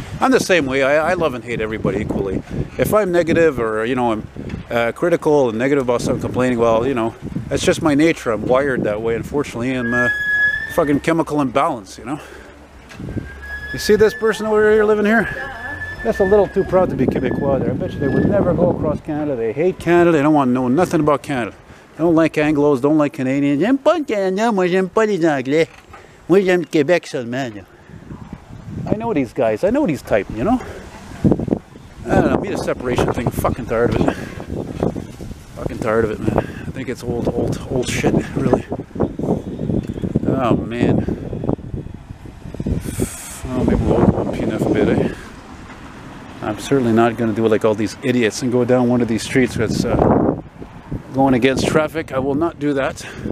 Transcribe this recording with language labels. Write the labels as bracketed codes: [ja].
[en] I'm the same way, I love and hate everybody equally. If I'm negative or, you know, I'm critical and negative about something, complaining, well, you know, that's just my nature, I'm wired that way, unfortunately. I'm fucking chemical imbalance, you know. You see this person over here living here? That's a little too proud to be Quebecois there. I bet you they would never go across Canada. They hate Canada. They don't want to know nothing about Canada. They don't like Anglos, don't like Canadians. [fr] J'aime pas le Canada, moi j'aime pas les Anglais. Moi j'aime Québec seulement. [en] I know these guys. I know these type, you know? I don't know, me the separation thing, I'm fucking tired of it. Fucking tired of it, man. I think it's old shit, really. Oh, man. Oh, maybe we'll open up enough a bit, eh? I'm certainly not going to do it like all these idiots and go down one of these streets that's going against traffic. I will not do that.